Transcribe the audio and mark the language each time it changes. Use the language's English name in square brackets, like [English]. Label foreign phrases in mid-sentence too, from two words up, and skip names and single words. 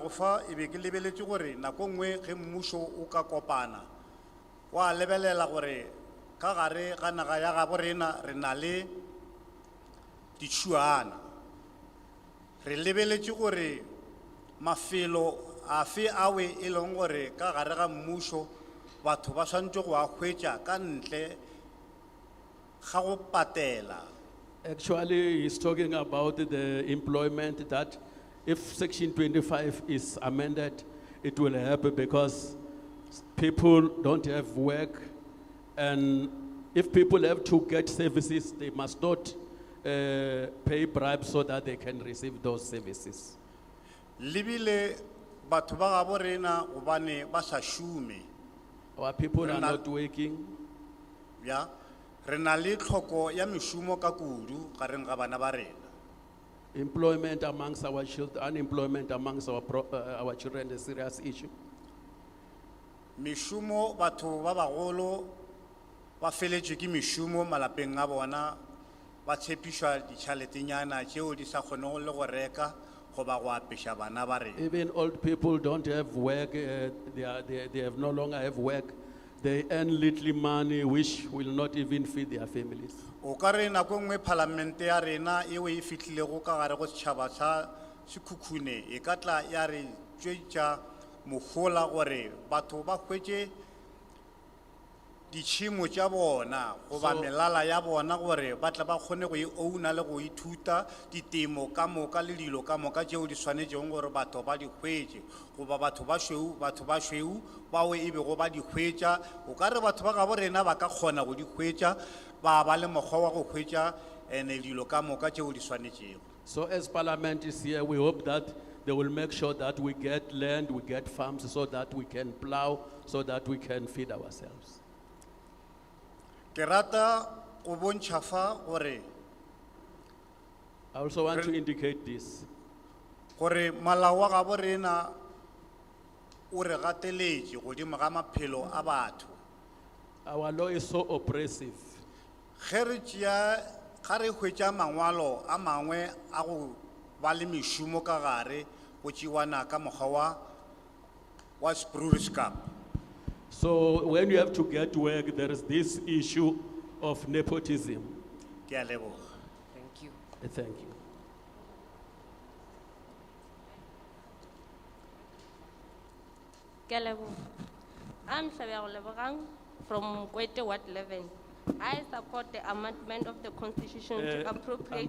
[Northern Sotho] go fa e be ke lebeletše gore nako nngwe ge mmušo o ka kopana wa lebelela gore ka gare ga naga ya gabo rena re na le ditšhuana re lebeletše gore mafelo afe awe e leng gore ka gare ga mmušo batho ba swantse go a hwetša ka ntle ga go patela. [English] Actually, he's talking about the employment that if section 25 is amended, it will help because people don't have work, and if people have to get services, they must not pay bribes so that they can receive those services. [Northern Sotho] Libile batho ba gabo rena gobane ba sa šume. [English] Our people are not working. [Northern Sotho] Ya re na le tlhoko ya mešomo ka kudu gareng ga bana ba rena. [English] Employment amongst our children, unemployment amongst our children is a serious issue. [Northern Sotho] Mešomo batho ba bagolo ba feletše ke mešomo malapeng a bona ba tshepišwa ditšhaletenyana tšeo di sa kgonego le go reka go ba go apeša bana ba rena. [English] Even old people don't have work, they have no longer have work. They earn little money which will not even feed their families. [Northern Sotho] O ka re nako nngwe palamente ya rena eo e fihlilego ka gare go setšhaba sa Sikhukhune e ka tla ya re tšwetša mogola gore batho ba hwetše ditšhimo tša bona goba melala ya bona gore ba tla ba kgone go e ouna le go ithuta ditemo ka moka le dilo ka moka tšeo di swanetšego gore batho ba di hwetše goba batho ba šweu bao e bego ba di hwetša. O ka re batho ba gabo rena ba ka kgona go di hwetša ba ba le mokgwa wa go hwetša ene dilo ka moka tšeo di swanetšego. [English] So as Parliament is here, we hope that they will make sure that we get land, we get farms so that we can plow, so that we can feed ourselves. [Northern Sotho] Ke rata go bontšha fa gore [English] I also want to indicate this. [Northern Sotho] gore malao wa gabo rena o re gateletše godimo ga maphelo a batho. [English] Our law is so oppressive. [Northern Sotho] Ge re tšea ga re hwetša mangwalo a mangwe a go ba le mešomo ka gare go tšewana ka mokgwa wa Spruiskap. [English] So when you have to get work, there is this issue of nepotism. [Northern Sotho] Ke a leboga. [English] Thank you. Thank you. I'm Shabir Lebrang from Kwete Ward 11. I support the amendment of the constitution to appropriate